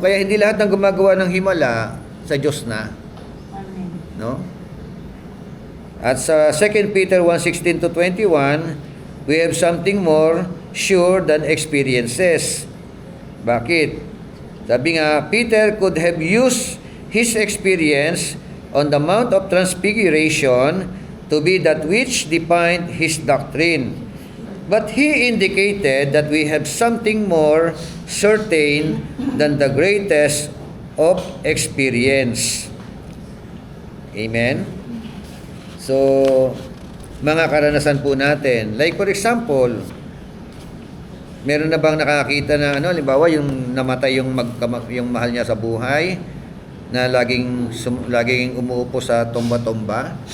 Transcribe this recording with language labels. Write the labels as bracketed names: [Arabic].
[Filipino] Kaya hindi lahat ng gumagawa ng himala sa Diyos na. Amen. No? At sa [English] 2 Peter 1:16-21, we have something more sure than experiences. [Filipino] Bakit? Sabi nga, [English] Peter could have used his experience on the Mount of Transfiguration to be that which defined his doctrine. But he indicated that we have something more certain than the greatest of experience. Amen? [Filipino] So, mga karanasan po natin. Like for example, meron na bang nakakita na halimbawa yung namatay yung yung mahal niya sa buhay na laging umuupo sa tomba-tomba.